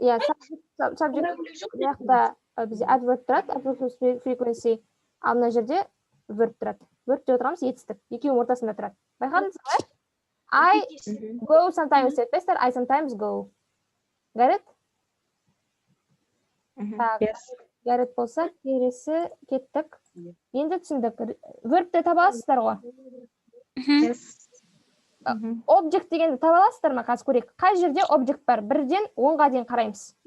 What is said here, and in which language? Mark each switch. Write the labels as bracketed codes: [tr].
[kk] Иә, subject жақта бізде adverb тұрады, adverb of frequency. Ал мына жерде verb тұрады. Verb деп отырғанымыз етістік. Екеуінің ортасында тұрады. Байқадыңыз ба? [en] I go sometimes [kk] деп айтпайсыздар, [en] I sometimes go. Got it? [kk] Так, [en] got it [kk] болса, келесі кеттік. Енді түсіндік. Verbті таба аласыздар ғой. Object дегенді таба аласыздар ма? Қазір көрейік. Қай жерде object бар? 1-ден 10-ға дейін қараймыз.